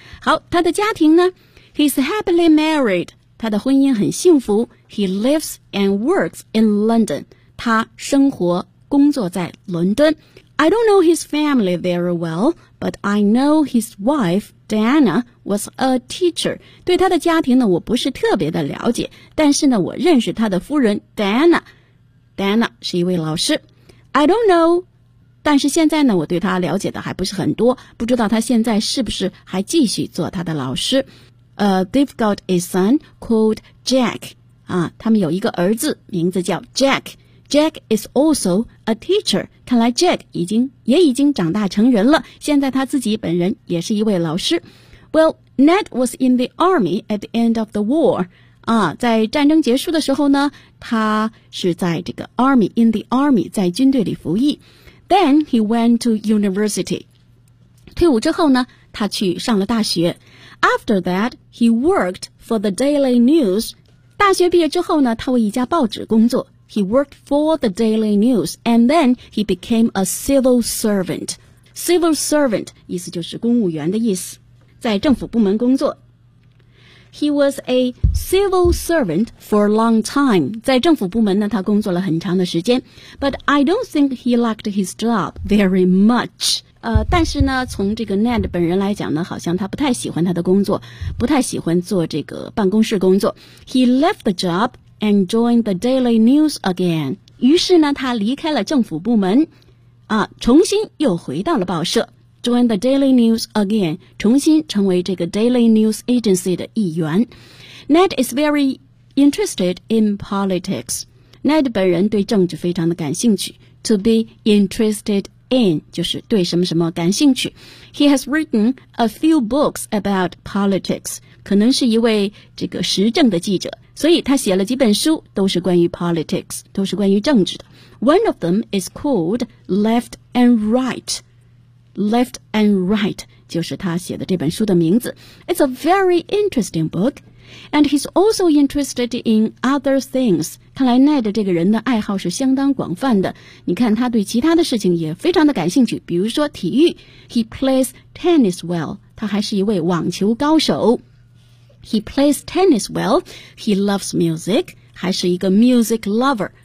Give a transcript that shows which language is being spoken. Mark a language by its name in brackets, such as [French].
[Chinese] 好，他的家庭呢 ？ [English] He's happily married. [Chinese] 他的婚姻很幸福。 [English] He lives and works in London. [Chinese] 他生活工作在伦敦。 [English] I don't know his family very well, but I know his wife, Diana, was a teacher. [Chinese] 对他的家庭呢，我不是特别的了解，但是呢，我认识他的夫人 Diana。 Diana 是一位老师。 [English] I don't know, [Chinese] 但是现在呢，我对他了解的还不是很多，不知道他现在是不是还继续做他的老师。 [English] They've got a son called Jack. [Chinese] 啊，他们有一个儿子，名字叫 Jack. [English] Jack is also a teacher. [Chinese] 看来 Jack 已经长大成人了。现在他自己本人也是一位老师。 [English] Well, Ned was in the army at the end of the war. [Chinese] 啊，在战争结束的时候呢，他是在这个 army, [English] in the army, [Chinese] 在军队里服役。 [English] Then he went to university. [Chinese] 退伍之后呢，他去上了大学。 [English] After that, he worked for the Daily News. [Chinese] 大学毕业之后呢，他为一家报纸工作。 [English] He worked for the Daily News, and then he became a civil servant. [Chinese] Civil servant 意思就是公务员的意思，在政府部门工作。 [English] He was a civil servant for a long time. [Chinese] 在政府部门呢，他工作了很长的时间。 [English] But I don't think he liked his job very much. [Chinese] 但是呢，从这个 Ned 本人来讲呢，好像他不太喜欢他的工作，不太喜欢做这个办公室工作。 [English] He left the job. And joined the Daily News again. [Chinese] 于是呢，他离开了政府部门，啊，重新又回到了报社。 [English] Joined the Daily News again. [Chinese] 重新成为这个 Daily News Agency 的一员。 [English] Ned is very interested in politics. [Chinese] Ned 本人对政治非常的感兴趣。 [English] To be interested in [Chinese] 就是对什么什么感兴趣。 [English] He has written a few books about politics. [Chinese] 可能是一位这个时政的记者。所以他写了几本书，都是关于 politics， 都是关于政治的。 [English] One of them is called Left and Right. [Chinese] Left and Right 就是他写的这本书的名字。 [English] It's a very interesting book, and he's also interested in other things. [Chinese] 看来 Ned 这个人的爱好是相当广泛的。你看他对其他的事情也非常的感兴趣，比如说体育。 [English] He plays tennis well. [Chinese] 他还是一位网球高手。 [English] He plays tennis well. He loves music. [Chinese] 还是一个 [English] music lover.